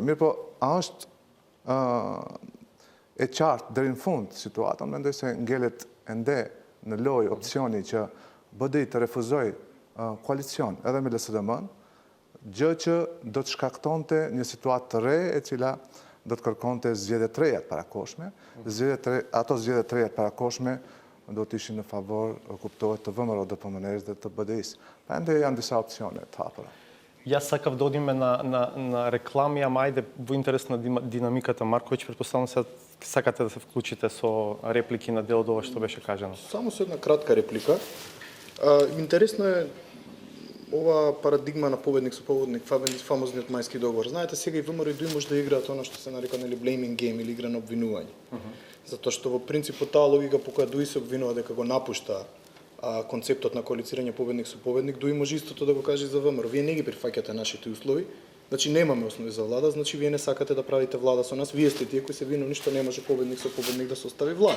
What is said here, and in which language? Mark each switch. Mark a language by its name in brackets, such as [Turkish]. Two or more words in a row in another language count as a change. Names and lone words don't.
[Albanian] Mirë po, a është e qartë deri në fund situata, mendoj se ngelet ende në lojë opsioni që BDI të refuzoj koalicion edhe me LSDM-n, gjë që do të shkaktonte një situatë të re e cila do të kërkonte zgjedhje të reja të parakoshme. Ato zgjedhje të reja të parakoshme do të ishin në favor, kuptohet, të VMRO DPMNE-s dhe të BDI-s. Pra ende janë disa opsione të hapura. [Macedonian] Јас сакав да одиме на реклами, ама ајде во интерес на динамиката, Марковиќ, претпоставам се сакате да се вклучите со реплики на дел од ова што беше кажано. Само со една кратка реплика. Интересно е ова парадигма на победник со победник, фамозниот мајски договор. Знаете, сега и ВМРО и ДУИ може да играат она што се нарека [English] blaming game [Macedonian] или игра на обвинување. Затоа што во принцип таа логика по која ДУИ се обвинува дека го напушта концептот на коалицирање победник со победник, ДУИ може истото да го каже за ВМРО. Вие не ги прифаќате нашите услови, значи немаме основи за влада, значи вие не сакате да правите влада со нас, вие сте тие кои се виновни што не може победник со победник да се остави влада.